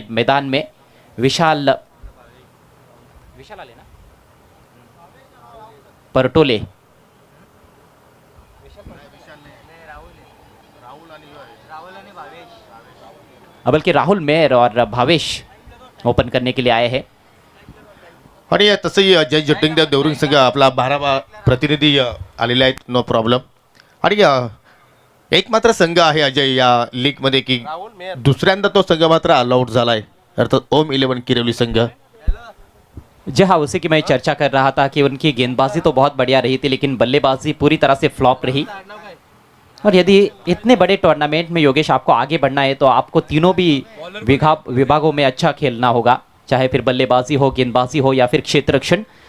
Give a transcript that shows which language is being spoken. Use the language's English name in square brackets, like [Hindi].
[Hindi] मैदान में विशाल आले ना परटोले बल्कि राहुल मेहर और भावेश ओपन करने के लिए आए हैं। [Marathi] आणि तसंही जय जटिंगदेव देवरुंग संघ आपला 12वा प्रतिनिधी आलेला आहे, [English] No problem. [Marathi] आणि एक मात्र संघ आहे अजय या लीग मध्ये की दुसऱ्यांदा तो संघ मात्र ऑल आउट झाला है, अर्थात ओम 11 किरवली संघ। [Hindi] जी हाँ, उसी की मैं चर्चा कर रहा था कि उनकी गेंदबाजी तो बहुत बढ़िया रही थी लेकिन बल्लेबाजी पूरी तरह से फ्लॉप रही। और यदि इतने बड़े टूर्नामेंट में योगेश आपको आगे बढ़ना है तो आपको तीनों भी विभागों में अच्छा खेलना होगा, चाहे फिर बल्लेबाजी हो, गेंदबाजी हो या फिर क्षेत्र रक्षण।